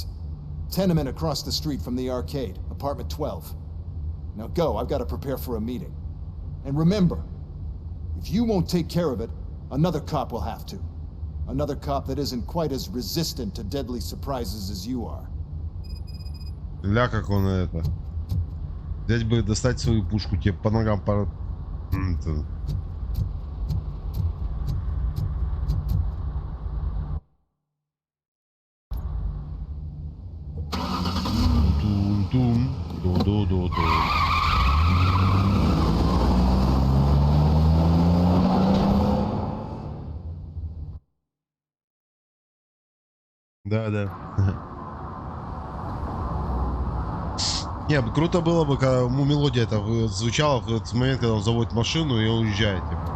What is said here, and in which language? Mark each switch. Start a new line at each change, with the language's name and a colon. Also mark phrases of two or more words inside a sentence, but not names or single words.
English: Tenement across the street from the arcade, apartment 12. Now go, I've got to prepare for a meeting. And remember, if you won't take care of it, another cop will have to. Another cop that isn't quite as resistant to deadly surprises as you are.
Russian: Ля, как он это. Взять бы, достать свою пушку, тебе по ногам по... Тум-тум, ду-ду-ду-ду. Да, да. Не, круто было бы, когда мелодия это звучала в этот момент, когда он заводит машину и он уезжает.